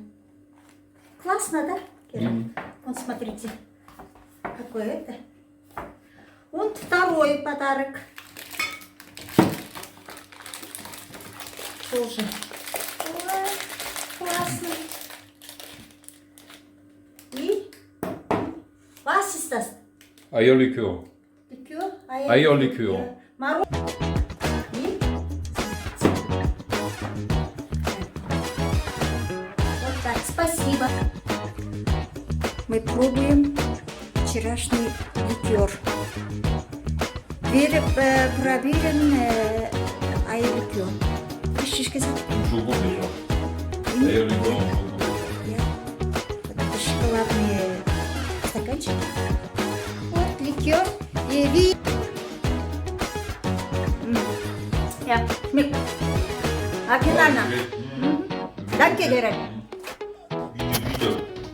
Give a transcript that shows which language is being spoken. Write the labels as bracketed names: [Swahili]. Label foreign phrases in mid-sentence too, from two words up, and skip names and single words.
[Russian] Классно, да, Кира? Вот смотрите, какое это. Вот второй подарок. Тоже. Ой, классно. И [German] was ist das? Eierlikör. [Russian] Ликер? [German] Eierlikör. [Russian] Мороз. И вот так, спасибо. Мы пробуем вчерашний ликер. Проверен Eierlikör. [German] Richtig gesagt? Schokobecher. Eierlikör und Schokobecher. Ja. [Russian] Вот это шоколадные стаканчики. Вот ликер. И [German] ja, schmeckt. Original. Danke, Derek. Wieder.